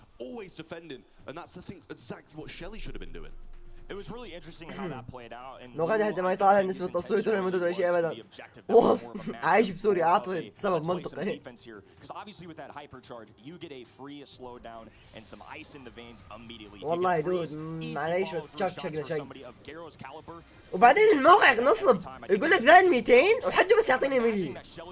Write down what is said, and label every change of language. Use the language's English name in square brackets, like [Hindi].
[English] Always defending, and that's the thing. Exactly what Shelly should have been doing. It was really interesting how that played out. And [Arabic] لو غادي حتى ما يطلع نسبة التصويت ولا المدود ولا شيء ابدا. عايش بسوريا اعطي سبب منطقي. [English] Because obviously with that hypercharge, you get a free slowdown and some ice in the veins immediately. [Arabic] والله دود معليش بس تشاك شكله شيء. وبعدين الموقع نصب يقول لك ذا 200 وحده بس يعطيني 100.